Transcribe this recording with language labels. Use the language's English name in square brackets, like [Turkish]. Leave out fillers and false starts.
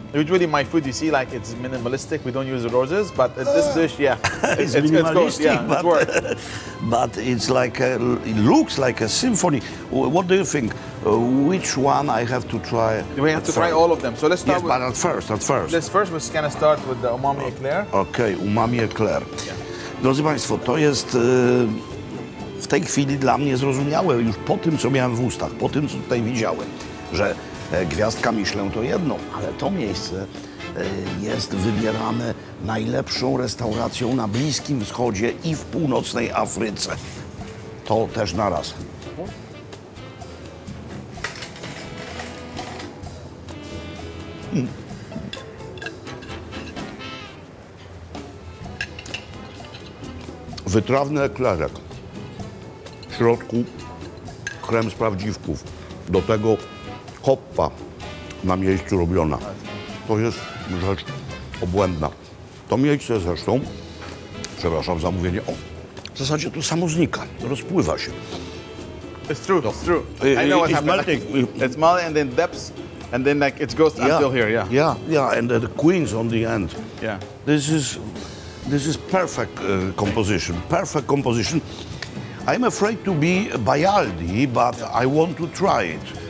[English] Usually my food, you see, like it's minimalistic. We don't use roses, but this dish, yeah, It's minimalistic, yeah, but it's like it looks like a symphony. What do you think? Which one I have to try? We have to try all of them. So let's start Yes, but at first. Let's first we're gonna start with the umami eclair. Okej, umami eclair. [Polish] Drodzy Państwo, to jest w tej chwili dla mnie zrozumiałe już po tym, co miałem w ustach, po tym, co tutaj widziałem, że gwiazdka Michelin to jedno, ale to miejsce jest wybierane najlepszą restauracją na Bliskim Wschodzie i w północnej Afryce. To też naraz. Wytrawny eklerek. W środku krem z prawdziwków. Do tego koppa na miejscu robiona. To jest rzecz obłędna. To miejsce zresztą, przepraszam za mówienie, w zasadzie to samo znika, rozpływa się. [English] It's true, it's true. I know what happened. It's melting and then depths, and then like it goes until here, yeah. Yeah, and the queens on the end. Yeah. This is perfect composition, perfect composition. I'm afraid to be Bayaldi, but I want to try it.